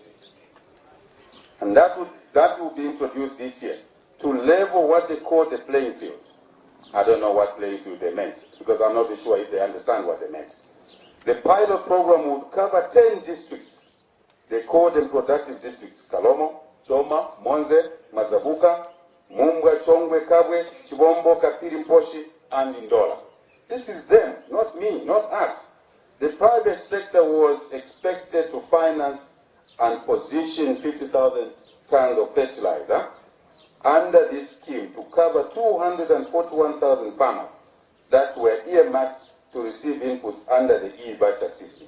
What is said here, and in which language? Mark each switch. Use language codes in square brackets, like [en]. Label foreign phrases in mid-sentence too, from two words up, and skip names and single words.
[en] And that will be introduced this year to level what they call the playing field. I don't know what playing field they meant, because I'm not sure if they understand what they meant. The pilot program would cover 10 districts. They call them productive districts: Kalomo, Choma, Monze, Mazabuka, Mumbwa, Chongwe, Kabwe, Chibombo, Kapiri, Mposhi, and Indola. This is them, not me, not us. The private sector was expected to finance and position 50,000 tons of fertilizer under this scheme to cover 241,000 farmers that were earmarked to receive inputs under the E-Bacha system.